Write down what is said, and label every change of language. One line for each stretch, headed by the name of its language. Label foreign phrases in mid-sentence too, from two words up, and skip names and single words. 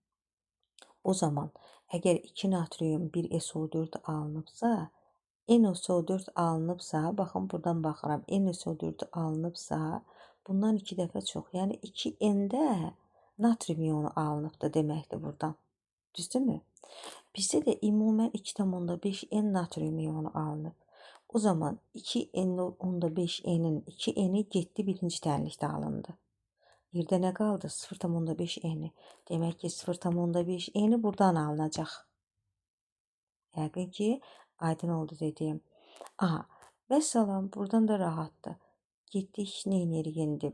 Azerbaijani: O zaman, əgər 2 natrium 1 SO4 alınıbsa, NSO4 alınıbsa, baxın buradan baxıram, NSO4 alınıbsa, bundan 2 dəfə çox, yəni 2N-də natrium ionu alınıbdır deməkdir buradan. Düzdürmü? Bizdə də ümumən 2,5N natrium ionu alınıb. O zaman 2N,5N-in 2N-i getdi birinci tənlikdə alındı. Yerdə nə qaldı? 0,5N-i. Demək ki, 0,5N-i buradan alınacaq. Yəqin ki, aydın oldu dediyim. Aha, və salam, buradan da rahatdır. Getdik, nə edirik indi?